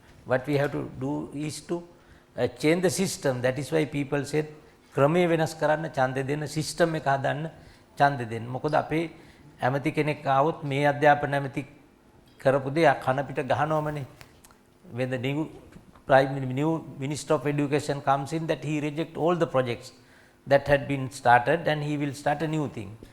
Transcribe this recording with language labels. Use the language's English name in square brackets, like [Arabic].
[English] What we have to do is to change the system. That is why people said [Sinhala] ක්‍රමය වෙනස් කරන්න ඡන්දය දෙන්න, සිස්ටම් එක හදන්න ඡන්දය දෙන්න. මොකද අපේ ඇමති කෙනෙක් ආවොත් මේ අධ්‍යාපන ඇමති කරපු දේ කන පිට ගහනවමනේ. [English] When the new Minister of Education comes in, that he reject all the projects that had been started and he will start a new thing.